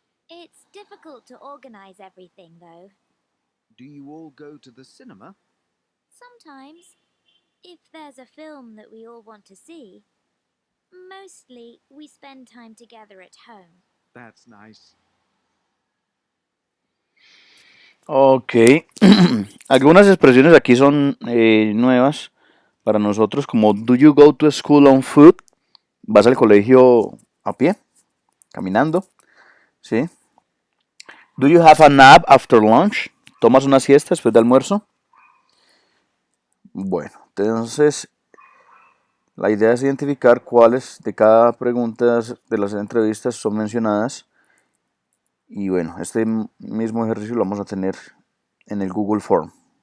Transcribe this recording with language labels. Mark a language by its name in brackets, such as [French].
[English] It's difficult to organize everything, though. Do you all go to the cinema? Sometimes, if there's a film that we all want to see. Mostly, we spend time together at home. That's nice. [Spanish] Ok, algunas expresiones aquí son nuevas para nosotros, como [English] do you go to school on foot? [Spanish] ¿Vas al colegio a pie? Caminando, ¿sí? [English] Do you have a nap after lunch? [Spanish] ¿Tomas una siesta después de almuerzo? Bueno, entonces la idea es identificar cuáles de cada pregunta de las entrevistas son mencionadas. Y bueno, este mismo ejercicio lo vamos a tener en el Google Form.